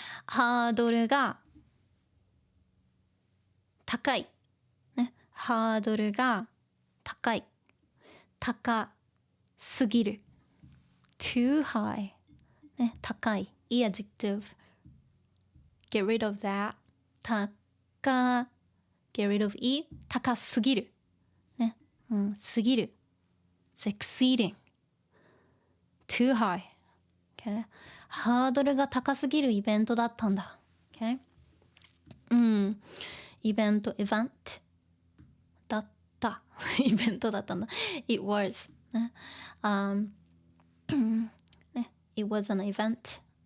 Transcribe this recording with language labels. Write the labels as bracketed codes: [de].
[ja] ハードルが高い、ね、ハードルが高い、高すぎる [en] too high、 [ja] ね、高い e adjective [en] get rid of that [ja] 高 [en] get rid of e [ja] 高すぎる、ね、すぎる [en] it's exceeding too high、okay? [ja] ハードルが高すぎるイベントだったんだ、 [en] okay? [ja] イベントだったイベントだったんだ [en] it was [ja] ね、ね [en] it was an event